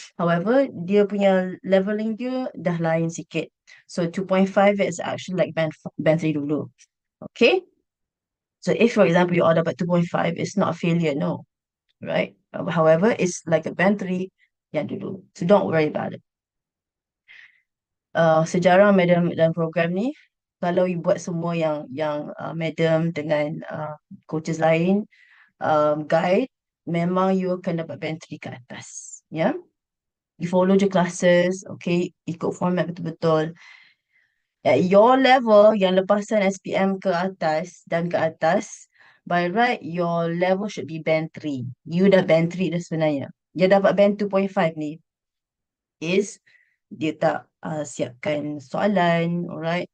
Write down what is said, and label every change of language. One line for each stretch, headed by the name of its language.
Malay: However, dia punya leveling dia dah lain sikit.
English: So 2.5 is actually like band 3
Malay: dulu.
English: Okay. So if, for example, you all
Malay: dapat
English: 2.5, it's not a failure, no. Right? However, it's like a band 3
Malay: yang dulu.
English: So don't worry about it.
Malay: Sejarah Madam dalam program ni, kalau you buat semua yang Madam dengan coaches lain guide, memang you akan dapat band 3 ke atas. Ya? Yeah?
English: You follow the classes, okay?
Malay: Ikut format betul-betul.
English: At your level,
Malay: yang lepasan SPM ke atas dan ke atas,
English: by right, your level should be band 3.
Malay: You dah band 3 dah sebenarnya. Dia dapat band 2.5 ni is dia tak siapkan soalan, alright?